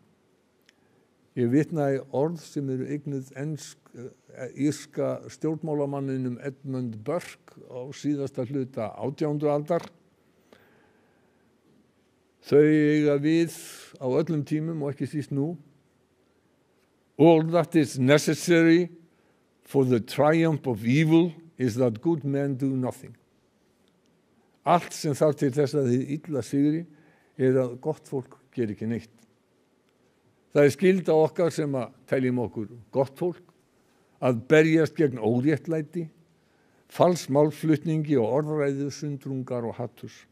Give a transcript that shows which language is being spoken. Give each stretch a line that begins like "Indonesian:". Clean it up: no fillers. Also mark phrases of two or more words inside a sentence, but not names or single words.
Icelandic: Ég vitna í orð sem eru eignuð írska stjórnmálamanninum Edmund Burke á síðasta hluta 18. aldar. Þau eiga við á öllum tímum og ekki síst nú.
English: All that is necessary for the triumph of evil is that good men do nothing.
Icelandic: Allt sem þarf til þess að þið illa sigri að gott fólk geri ekki neitt. Það skylda okkar sem að teljum okkur gott fólk að berjast gegn óréttlæti, falsmálflutningi og orðræðu sundrungar og hatturs.